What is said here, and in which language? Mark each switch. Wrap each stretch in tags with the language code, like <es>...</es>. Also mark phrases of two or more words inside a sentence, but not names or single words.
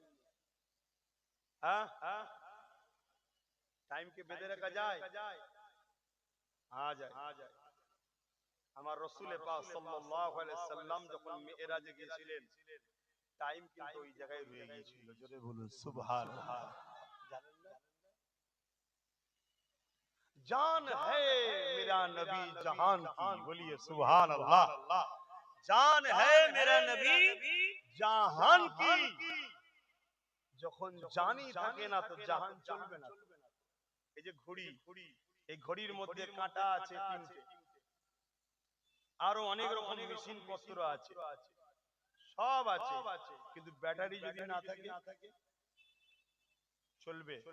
<bn>হ্যাঁ, টাইমকে বেঁধে রাখা যায়? হ্যাঁ যায়। আমার রাসূল পাক</bn> <ar>صلى الله عليه وسلم</ar> <bn>যখন মিরাজে গিয়েছিলেন, টাইম কিন্তু ওই জায়গায় রয়ে গিয়েছিল। জোরে বলুন সুবহানাল্লাহ। জানেন না?</bn> <hi>जान है मेरा नबी जहान की, बोलिए</hi> <ar>سبحان الله.</ar> <hi>जान है मेरा नबी जहान की।</hi> <bn>যখন জানি থাকে না তো জাহান চলবে না। এই যে ঘড়ি, এই ঘড়ির মধ্যে কাঁটা আছে তিনটে, আরো অনেক রকম মেশিন পত্র আছে, সব আছে, কিন্তু ব্যাটারি যদি না থাকে চলবে?</bn>